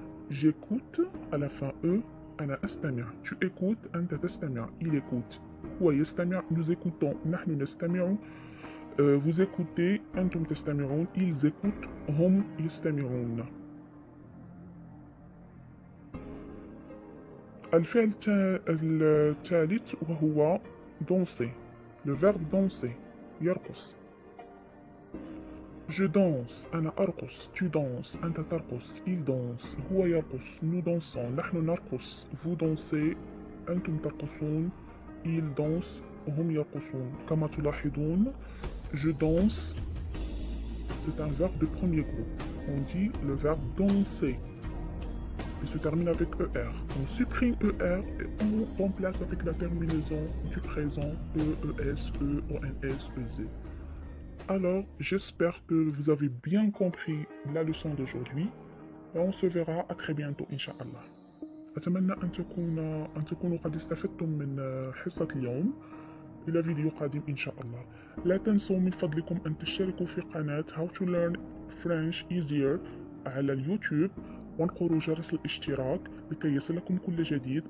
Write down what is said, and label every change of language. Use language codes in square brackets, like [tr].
[fr] J'écoute à la fin E, [ar] أنا أستمع. [fr] Tu écoutes, [ar] أنت تستمع. [fr] Il écoute. [ar] هو يستمع, [fr] nous écoutons. [ar] نحن نستمع. [fr] Vous écoutez, [ar] أنتم تستمعون. [fr] Ils écoutent, [ar] هم يستمعون. الفعل الثالث وهو danser. [fr] Le verbe danser. [ar] يرقص. [fr] Je danse, [ar] أنا أرقص. [fr] Tu danses, [ar] أنت ترقص. [fr] Il danse, [ar] هو يرقص. [fr] Nous dansons, [ar] نحن نرقص. [fr] Vous dansez, [ar] أنتم ترقصون. [fr] Il danse, [ar] هم يرقصون. كما تلاحظون, [fr] je danse, c'est un verbe de premier groupe. On dit le verbe danser. Il se termine avec ER. On supprime ER et on remplace avec la terminaison du présent E, ES, E, ONS, EZ. Alors, j'espère que vous avez bien compris la leçon d'aujourd'hui et on se verra à très bientôt إن شاء الله. [ar] أتمنى أن تكونوا قد استفدتم من حصة اليوم. إلى فيديو قادم إن شاء الله. لا تنسوا من فضلكم أن تشتركوا في قناة How to Learn French Easier على اليوتيوب وانقروا جرس الاشتراك لكي يصلكم كل جديد.